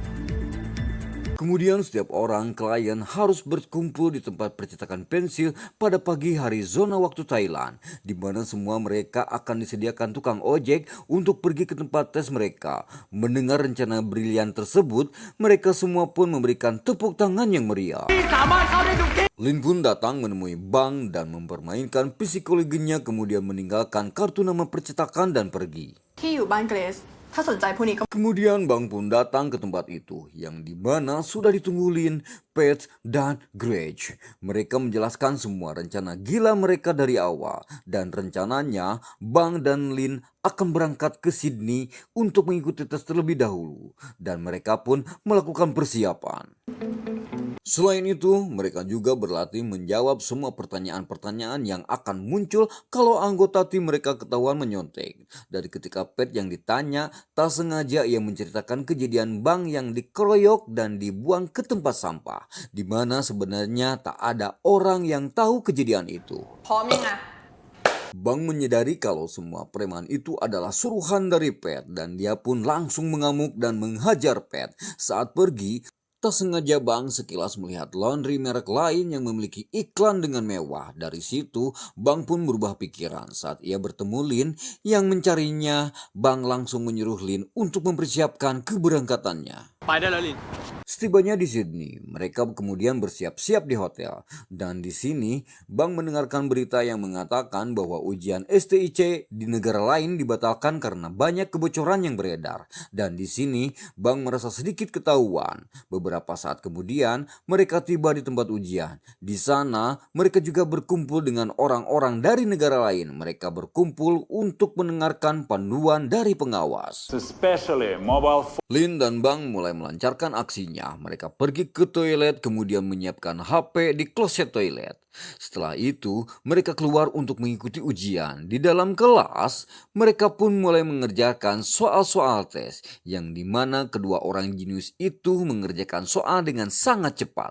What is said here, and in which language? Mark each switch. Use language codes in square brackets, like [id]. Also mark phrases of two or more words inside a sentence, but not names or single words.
[id] Kemudian setiap orang klien harus berkumpul di tempat percetakan pensil pada pagi hari zona waktu Thailand, di mana semua mereka akan disediakan tukang ojek untuk pergi ke tempat tes mereka. Mendengar rencana brilian tersebut, mereka semua pun memberikan tepuk tangan yang meriah. Lin pun datang menemui Bang dan mempermainkan psikologinya, kemudian meninggalkan kartu nama percetakan dan pergi. [th] ที่อยู่บ้านเกรซถ้าสนใจพวกนี้ก็ [id] Kemudian Bang pun datang ke tempat itu, yang di mana sudah ditunggu Lin, Pat, dan Greg. Mereka menjelaskan semua rencana gila mereka dari awal, dan rencananya Bang dan Lin akan berangkat ke Sydney untuk mengikuti tes terlebih dahulu, dan mereka pun melakukan persiapan. Selain itu, mereka juga berlatih menjawab semua pertanyaan-pertanyaan yang akan muncul kalau anggota tim mereka ketahuan menyontek. Dari ketika Pat yang ditanya, tak sengaja ia menceritakan kejadian Bang yang dikeroyok dan dibuang ke tempat sampah, di mana sebenarnya tak ada orang yang tahu kejadian itu. [th] พร้อมยังอ่ะ [id] Bang menyadari kalau semua preman itu adalah suruhan dari Pat dan dia pun langsung mengamuk dan menghajar Pat. Saat pergi, tak sengaja Bang sekilas melihat laundry merek lain yang memiliki iklan dengan mewah. Dari situ, Bang pun berubah pikiran. Saat ia bertemu Lin yang mencarinya, Bang langsung menyuruh Lin untuk mempersiapkan keberangkatannya. [th] ไปได้แล้วลิน [id] Setibanya di Sydney, mereka kemudian bersiap-siap di hotel. Dan di sini, Bang mendengarkan berita yang mengatakan bahwa ujian STIC di negara lain dibatalkan karena banyak kebocoran yang beredar. Dan di sini, Bang merasa sedikit ketahuan. Beberapa saat kemudian, mereka tiba di tempat ujian. Di sana, mereka juga berkumpul dengan orang-orang dari negara lain. Mereka berkumpul untuk mendengarkan panduan dari pengawas. [en] Especially mobile phone. [id] Lin dan Bang mulai melancarkan aksinya. Mereka pergi ke toilet kemudian menyiapkan HP di kloset toilet. Setelah itu, mereka keluar untuk mengikuti ujian. Di dalam kelas, mereka pun mulai mengerjakan soal-soal tes, yang dimana kedua orang jenius itu mengerjakan soal dengan sangat cepat.